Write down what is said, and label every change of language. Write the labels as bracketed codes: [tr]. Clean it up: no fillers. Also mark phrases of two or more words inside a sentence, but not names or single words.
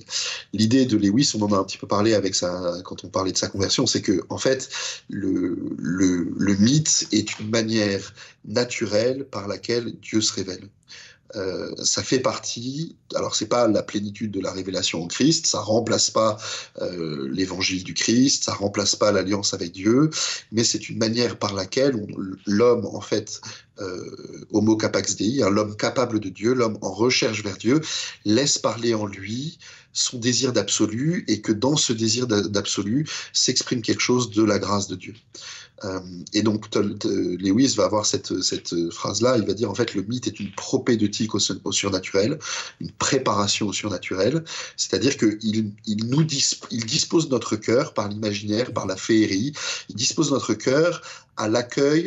[fr] L'idée de Lewis, on en a un petit peu parlé quand on parlait de sa conversion, c'est que en fait le mythe est une manière naturelle par laquelle Dieu se révèle. Ça fait partie, alors c'est pas la plénitude de la révélation en Christ, ça remplace pas l'évangile du Christ, ça remplace pas l'alliance avec Dieu, mais c'est une manière par laquelle l'homme, en fait, [la] homo capax Dei, [fr] hein, l'homme capable de Dieu, l'homme en recherche vers Dieu, laisse parler en lui son désir d'absolu, et que dans ce désir d'absolu s'exprime quelque chose de la grâce de Dieu. Et donc Lewis va avoir cette phrase-là, il va dire en fait le mythe est une propédeutique au surnaturel, une préparation au surnaturel, c'est-à-dire qu'il dispose notre cœur par l'imaginaire, par la féerie, il dispose notre cœur à l'accueil